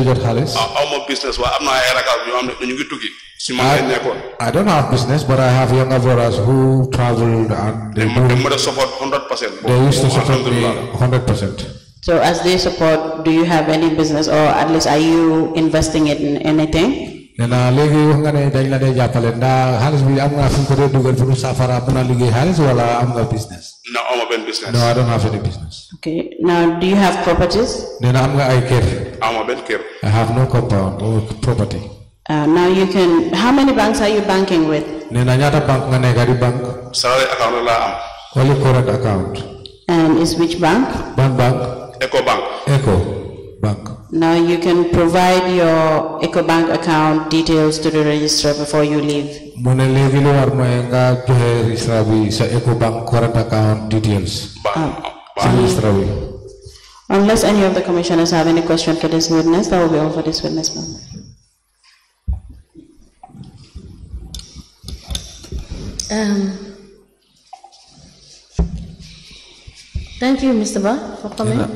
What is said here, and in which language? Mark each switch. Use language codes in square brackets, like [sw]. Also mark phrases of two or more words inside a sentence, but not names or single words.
[en] I don't have business, but I have younger brothers who traveled and they support 100%. They used to support me 100%. So as they support, do you have any business, or at least are you investing it in anything? [wo] Nena legi nga ne dañ la day jappalé nda xaliss bi am nga fu ko duggal fu safara bu na liggéey xaliss wala am nga business? [en] No, I'm a business. No, I don't have any business. Okay. Now, do you have properties? [wo] Nena am nga ay kër. [en] I'm a kër. I have no compound or property. Now you can. How many banks are you banking with? [wo] Nena ñata bank nga nekk di bank? [en] Salary account [wo] la am. [en] Only current account. And is which bank? Bank. Eco Bank. Eco Bank. Now you can provide your EcoBank account details to the registrar before you leave. [wo] Mone legi lo war moy nga joxe registrar bi sa EcoBank [en] current account details. [wo] Registrar bi. [en] Unless any of the commissioners have any question for this witness, that will be all for this witness. Thank you, Mr. Ba, for coming.